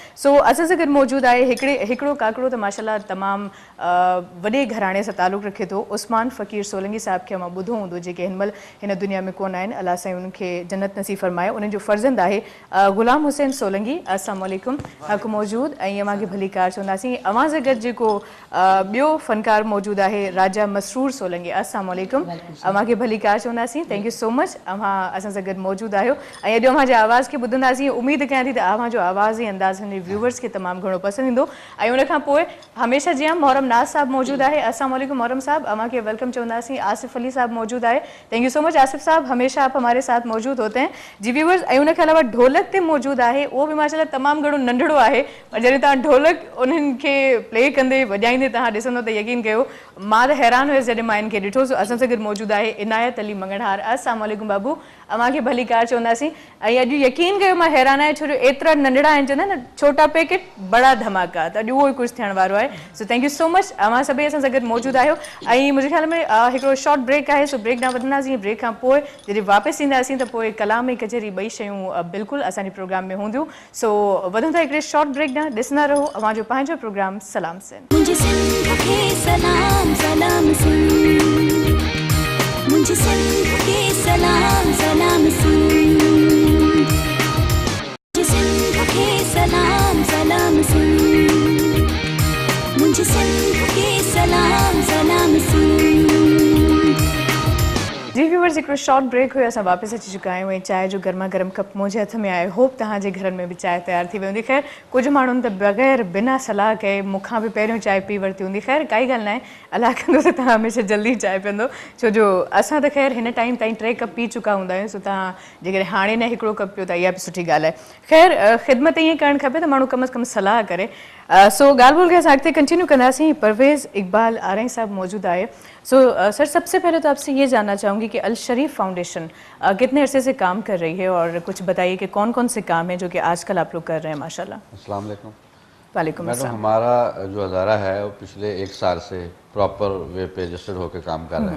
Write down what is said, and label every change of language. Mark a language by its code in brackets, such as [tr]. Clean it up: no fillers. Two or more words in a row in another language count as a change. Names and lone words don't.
[sd] सो असां सां गॾु मौजूदु आहे हिकिड़ो काकड़ो त माशाल्लाह तमामु वॾे घराणे सां तालुक़ु रखे थो, उस्मान फ़क़ीर सोलंगी साहिब खे मां ॿुधो हूंदो, जेके हिन महिल हिन दुनिया में कोन आहिनि, अलाह साईं उन्हनि खे जन्नत नसीब फ़रमाए। उन्हनि जो फ़र्ज़ंद आहे ग़ुलाम हुसैन सोलंगी। [ar] السلام عليكم, [sd] हक़ मौजूदु ऐं अव्हांखे भली कार चवंदासीं। अव्हां सां गॾु जेको ॿियो फ़नकार मौजूदु आहे राजा मसरूर सोलंगी। [ar] السلام عليكم, [sd] अव्हांखे भली कार चवंदासीं। [en] thank you so much, [sd] अव्हां असां सां गॾु मौजूदु आहियो ऐं अॼु अव्हांजे आवाज़ खे ॿुधंदासीं। उमेदु कयां थी त अव्हांजो आवाज़ ऐं अंदाज़ हिन व्यूवर्स खे तमामु घणो पसंदि ईंदो। ऐं उनखां पोइ हमेशह जीअं मुहर्रम नाज साहब मौजूद है। [ar] السلام عليكم [sd] मोहरम साहब, अमा के वेलकम चवंदासीं। आसिफ अली साहब मौजूद है। [en] thank you so much [hi] आसिफ साहब, हमेशा आप हमारे साथ मौजूद होते हैं। [sd] जी व्यूवर्स, ऐं उन खां अलावा ढोलक ते मौजूद है, [hi] वो भी [sd] माशाल्लाह तमामु घणो नंढड़ो आहे, पर जॾहिं तव्हां ढोलक उन्हनि खे प्ले कंदे वॼाईंदे तव्हां ॾिसंदो त यकीन कयो मां त हैरान हुयसि जॾहिं मां इनखे ॾिठो। असां सां गॾु मौजूद आहे इनायत अली मंगड़हार। [ar] السلام عليكم [sd] बाबू, अमा खे भली कार चवंदासीं। ऐं अॼु यकीन कयो मां हैरान आहियां, छो जो एतिरा नंढड़ा आहिनि, चवंदा आहिनि न [hi] छोटा पैकेट बड़ा धमाका, [sd] त अॼु उहो ई कुझु थियण वारो आहे। [en] so thank you so much, [sd] अमा सभई असां सां गॾु मौजूदु आहियो। ऐं मुंहिंजे ख़्याल में हिकिड़ो शॉर्ट ब्रेक आहे, सो ब्रेक ॾांहुं वधंदासीं। ब्रेक खां पोइ जॾहिं वापसि ईंदासीं त पोइ कलाम ऐं कचहरी ॿई शयूं बिल्कुलु असांजे प्रोग्राम में हूंदियूं। सो वधूं था हिकिड़े शॉर्ट ब्रेक ॾांहुं, ॾिसंदा रहो अवांजो पंहिंजो प्रोग्राम सलाम सिंध। [hi] मुझे सिंध के सलाम सलाम सिंध, मुझे सिंध के सलाम सलाम सिंध, मुझे सिंध के सलाम सलाम सिंध, मुझे सिंध के सलाम सलाम सिंध। [sd] जी व्यूवर्स, हिकिड़ो शॉर्ट ब्रेक हुयो, असां वापसि अची चुका आहियूं ऐं चांहि जो गर्मा गर्म कप मुंहिंजे हथ में आहे। होप तव्हांजे घरनि में बि चांहि तयारु थी वई हूंदी। ख़ैर कुझु माण्हुनि त बग़ैर बिना सलाह कए मूंखां बि पहिरियों चांहि पी वरिती हूंदी। ख़ैर काई ॻाल्हि न आहे, अलाह कंदो त तव्हां हमेशह जल्दी चांहि पीअंदो, छो जो असां त ख़ैर हिन टाइम ताईं 3 कप पी चुका हूंदा आहियूं। सो तव्हां जेकॾहिं हाणे न हिकिड़ो कप पियो त इहा बि सुठी ॻाल्हि आहे। ख़ैर ख़िदमत ईअं करणु खपे त माण्हू कम अज़ कम सलाह करे। सो ॻाल्हि ॿोल खे असां अॻिते कंटिन्यू कंदासीं। परवेज़ इकबाल आरई साहब मौजूद आए। [hi] सो सर, सबसे पहले तो आपसे ये जानना चाहूँगी कि अल शरीफ फाउंडेशन कितने अरसे से काम कर रही है, और कुछ बताइए कि कौन कौन से काम हैं जो कि आजकल आप लोग कर रहे हैं माशाल्लाह। [ar] السلام عليكم. वालेकुम मैडम, अस्सलाम। [hi] हमारा जो अदारा है वो पिछले 1 साल से [en] proper way [hi] पे रजिस्टर्ड होकर काम कर रहे हैं।